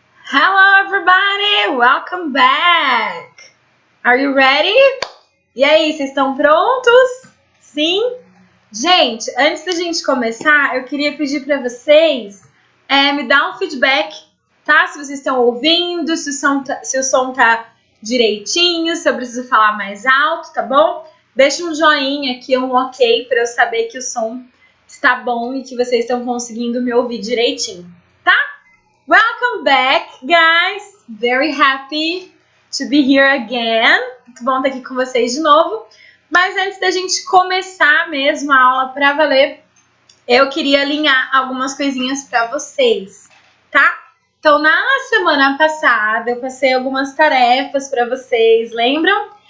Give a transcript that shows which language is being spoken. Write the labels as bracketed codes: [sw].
[en] Hello everybody, welcome back. Are you ready? [pt] E aí, vocês estão prontos? Sim? Gente, antes da gente começar, eu queria pedir para vocês me dar um feedback, tá? Se vocês estão ouvindo, se o som tá direitinho, se eu preciso falar mais alto, tá bom? Deixa um joinha aqui, um ok, para eu saber que o som está bom e que vocês estão conseguindo me ouvir direitinho, tá? [en] Welcome back, guys! Very happy to be here again. [pt] Muito bom estar aqui com vocês de novo. Mas antes da gente começar mesmo a aula para valer, eu queria alinhar algumas coisinhas para vocês, tá? Então, na semana passada, eu passei algumas tarefas para vocês, lembram?